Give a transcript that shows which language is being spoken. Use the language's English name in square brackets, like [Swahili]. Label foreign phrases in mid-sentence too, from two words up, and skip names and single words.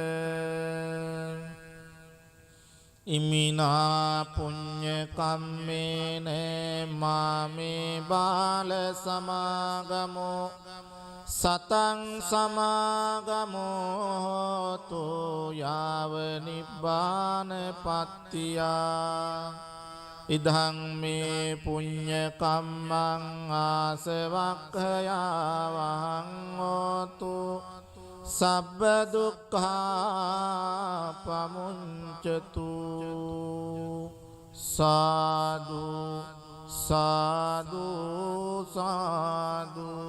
[Pali] ඉමිනා පුඤ්ඤ කම්මේන මාමේ බාල සමාගමෝ සතං සමාගමෝ තු යාව නිබ්බාන පත්තියා ඉදං මේ පුඤ්ඤ කම්මං ආසවක්ඛයා වහං හෝතු සබ්බ දුක්ඛා පමුඤ්චතු සාදු සාදු සාදු